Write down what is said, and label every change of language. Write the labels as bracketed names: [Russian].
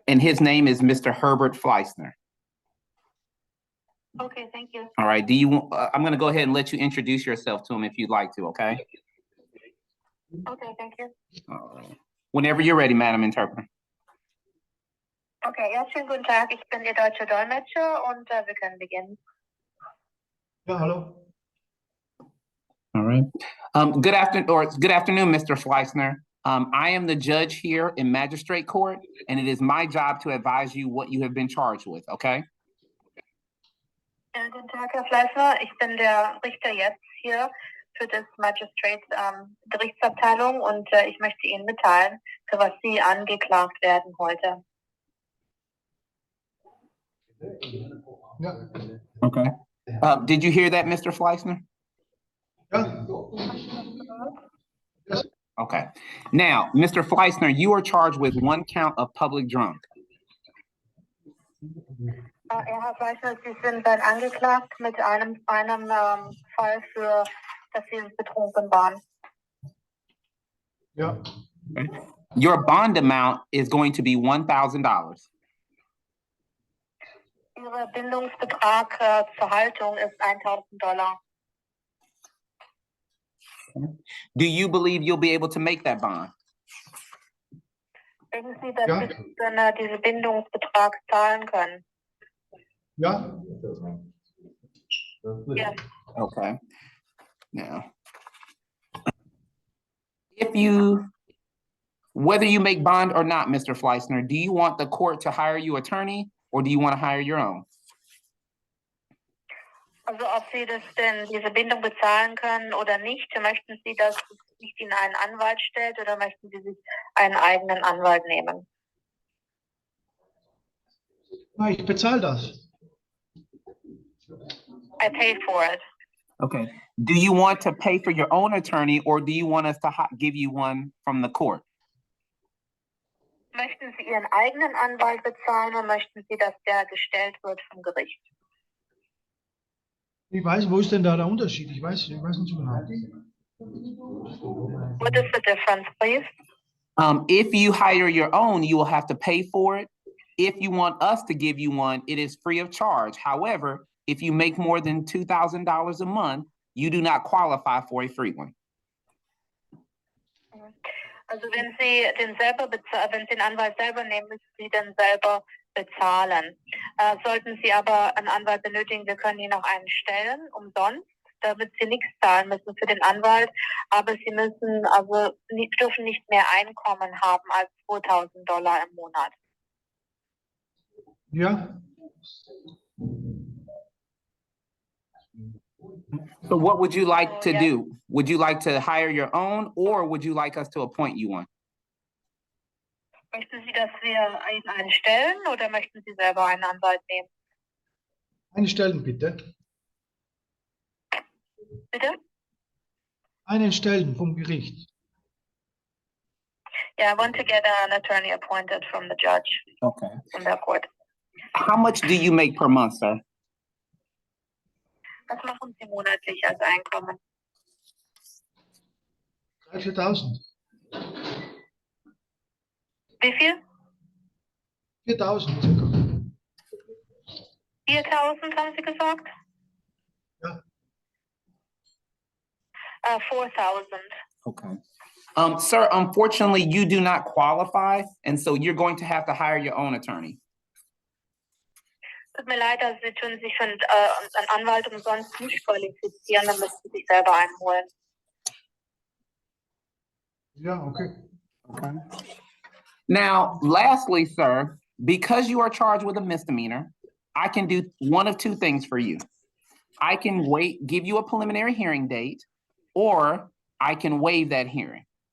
[English] And his name is Mr. Herbert Fleissner. Okay, thank you. All right, I'm gonna go ahead and let you introduce yourself to him if you'd like to, okay? Okay, thank you. All right. Whenever you're ready, Madam Interpreter. [German] Okay, ja, schönen guten Tag. Ich bin Ihr deutscher Dolmetscher und wir können beginnen. [English] Yeah, hello. All right. Good afternoon, Mr. Fleissner. I am the judge here in Magistrate Court, and it is my job to advise you what you have been charged with, okay? [German] Ja, guten Tag, Herr Fleißner. Ich bin der Richter jetzt hier für das Magistrate Gerichtsabteilung und ich möchte Ihnen mitteilen, für was Sie angeklagt werden heute. [English] Yeah. Okay. Did you hear that, Mr. Fleissner? Yeah. Yes. Okay. Now, Mr. Fleissner, you are charged with 1 count of public drunk. [German] Ja, Herr Fleißner, Sie sind dann angeklagt mit einem Fall für, dass Sie betrunken waren. Ja. [English] Your bond amount is going to be $1,000. [German] Ihr Bindungsbetrag zur Haltung ist $1.000. [English] Do you believe you'll be able to make that bond? [German] Denken Sie, dass Ja. Sie dann diesen Bindungsbetrag zahlen können? Ja. Ja. [English] Okay. Now, whether you make bond or not, Mr. Fleissner, do you want the court to hire you attorney or do you want to hire your own? [German] Also ob Sie das denn, diese Bindung bezahlen können oder nicht, möchten Sie, dass sich Ihnen einen Anwalt stellt oder möchten Sie sich einen eigenen Anwalt nehmen? Nein, ich bezahle das. [English] I pay for it. Okay. Do you want to pay for your own attorney or do you want us to give you one from the court? [German] Möchten Sie Ihren eigenen Anwalt bezahlen oder möchten Sie, dass der gestellt wird vom Gericht? Ich weiß, wo ist denn da der Unterschied? Ich weiß nicht so genau. [English] What is the difference, please? If you hire your own, you will have to pay for it. If you want us to give you one, it is free of charge. However, if you make more than $2,000 a month, you do not qualify for a free one. [German] Also wenn Sie wenn Sie den Anwalt selber nehmen, müssen Sie den selber bezahlen. Sollten Sie aber einen Anwalt benötigen, wir können Ihnen auch einen stellen, umsonst, damit Sie nichts zahlen müssen für den Anwalt, aber Sie müssen dürfen nicht mehr Einkommen haben als $2.000 im Monat. Ja. [English] So what would you like to do? Would you like to hire your own or would you like us to appoint you one? [German] Möchten Sie, dass wir Ihnen einen stellen oder möchten Sie selber einen Anwalt nehmen? Einen stellen, bitte. Bitte? Einen stellen vom Gericht. [English] Yeah, I want to get an attorney appointed from the judge. Okay. From the court. How much do you make per month, sir? [German] Was machen Sie monatlich als Einkommen? 4.000. Wie viel? 4.000 circa. 4.000 haben Sie gesagt? Ja. [English] 4,000. Okay. Sir, unfortunately, you do not qualify, and so you're going to have to hire your own attorney. [German] Tut mir leid, also Sie tun sich für einen Anwalt umsonst nicht qualifizieren, dann müssen Sie sich selber einholen. Ja, okay. [English] Okay. Now, lastly, sir, because you are charged with a misdemeanor, I can do one of two things for you. I can give you a preliminary hearing date, or I can waive that hearing.